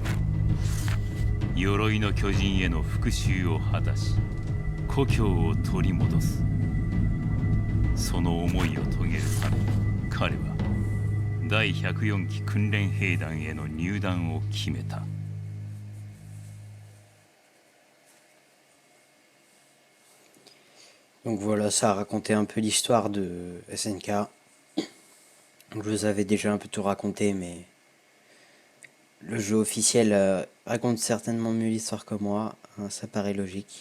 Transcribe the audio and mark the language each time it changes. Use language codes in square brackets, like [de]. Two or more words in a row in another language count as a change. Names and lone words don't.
[ja] 鎧の巨人への復讐を果たし故郷を取り戻す。その思いを遂げるため彼は第104期訓練兵団への入団を決めた。 [fr] Donc voilà, ça a raconté un peu l'histoire de SNK. Je vous avais déjà un peu tout raconté, mais le jeu officiel raconte certainement mieux l'histoire que moi, hein, ça paraît logique.